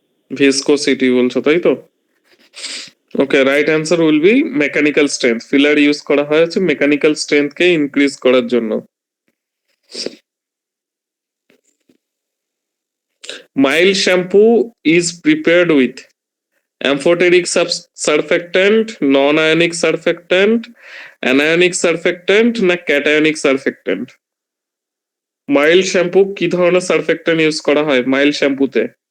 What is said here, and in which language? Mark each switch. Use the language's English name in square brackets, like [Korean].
[English] viscosity [Bangla] বলছো তাই তো? [English] Okay, right answer will be mechanical strength. [Bangla] Filler use করা হয় হচ্ছে মেকানিক্যাল স্ট্রেংথকে ইনক্রিজ করার জন্য। [English] Mild shampoo is prepared with amphoteric surfactant, non-ionic surfactant, anionic surfactant না cationic surfactant? [Bangla] মাইল্ড শ্যাম্পু কি ধরনের সারফেক্ট্যান্ট ইউজ করা হয় মাইল্ড শ্যাম্পুতে?